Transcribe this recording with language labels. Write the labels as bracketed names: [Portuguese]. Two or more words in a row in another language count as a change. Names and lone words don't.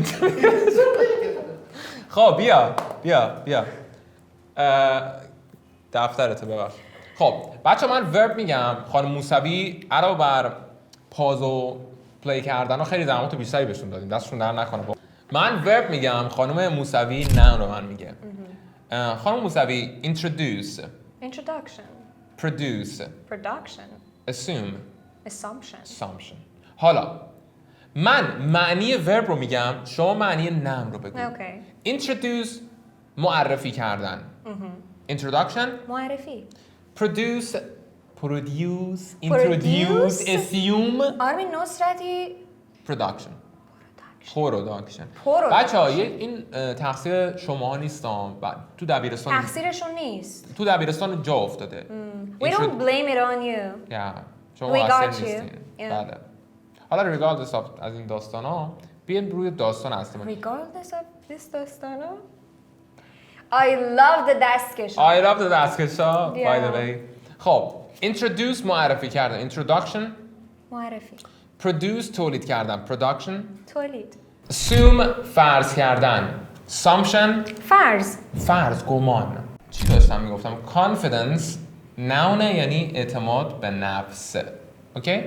[Persian] خب بیا دفترته ببخش. خب بچه من ورب میگم. خانم موسوی علاوه بر پاز و پلی کردن و خیلی زحمات بیشتری بهشون دادیم، دستشون در نکنه. من ورب میگم، خانم موسوی نام رو من میگه. خانم موسوی introduce, [English] introduction, produce, production, assume, assumption. [Persian] حالا من معنی ورب رو میگم، شما معنی نام رو بگو. Okay. introduce معرفی کردن. introduction معرفی. [English] produce introduce assume [Persian] آرمین نصرتی. production. بچه‌ها این تقصیر شماها نیستم. تو دبیرستان تقصیرشون نیست. تو دبیرستان جا افتاده. [English] We don't blame it on you. [Persian] شما مقصر نیستین. بله. حالا [English] regardless of [Persian] از این داستانا بیاین روی داستان اصلی. [English] Regardless of this داستانا. I love the دستکشا. by the way. [Persian] خب introduce معرفی کردن. introduction معرفی. produce تولید کردن. production تولید. assume فرض کردن. assumption فرض گمان. چی داشتم میگفتم؟ confidence نونه یعنی اعتماد به نفس. اوکی؟